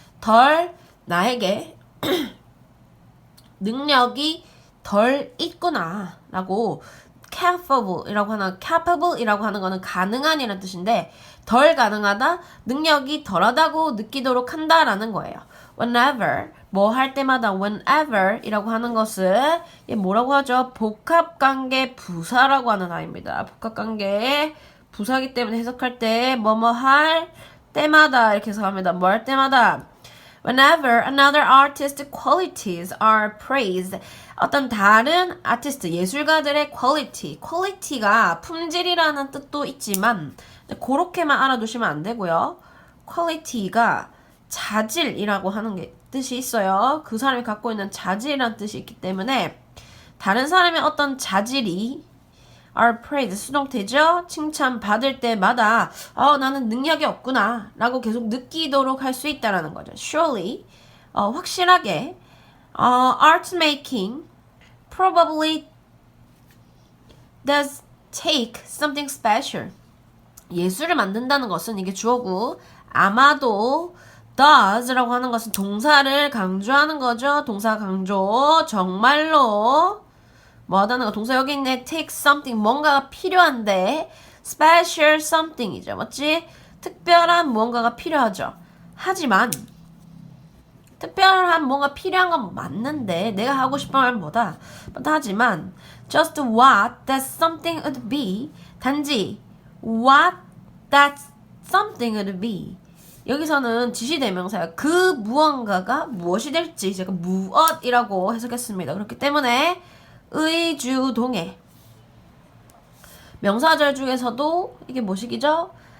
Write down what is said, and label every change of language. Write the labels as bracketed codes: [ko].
[ko] 덜 나에게 능력이 덜 있구나 라고 capable이라고 하는 거는 가능한 이라는 뜻인데 덜 가능하다, 능력이 덜하다고 느끼도록 한다라는 거예요. whenever, 뭐 할 때마다 whenever 이라고 하는 것은 뭐라고 하죠? 복합관계 부사라고 하는 아입니다. 복합관계 부사기 때문에 해석할 때 뭐뭐 할 때마다 이렇게 해석합니다. 뭐 할 때마다 [en] whenever another artist's qualities are praised. [ko] 어떤 다른 아티스트, 예술가들의 quality가 품질이라는 뜻도 있지만 그렇게만 알아두시면 안 되고요. quality가 자질이라고 하는 게 뜻이 있어요. 그 사람이 갖고 있는 자질이라는 뜻이 있기 때문에 다른 사람의 어떤 자질이 [en] are praised, [ko] 수동태죠. 칭찬받을 때마다 나는 능력이 없구나 라고 계속 느끼도록 할 수 있다는 거죠. [en] Surely, [ko] 확실하게 [en] art making probably does take something special. [ko] 예술을 만든다는 것은 이게 주어고 아마도 does라고 하는 것은 동사를 강조하는 거죠. 동사 강조. 정말로 뭐 하다는 거. 동사 여기 있네. take something. 뭔가가 필요한데 [en] special something [ko] 이죠. 맞지? 특별한 무언가가 필요하죠. 하지만 특별한 뭔가 필요한 건 맞는데 내가 하고 싶은 말 뭐다. 하지만 [en] just what that something would be. [ko] 단지 [en] what that something would be. [ko] 여기서는 지시대명사야. 그 무언가가 무엇이 될지 제가 무엇이라고 해석했습니다. 그렇기 때문에 의주동의 명사절 중에서도 이게 뭐식이죠?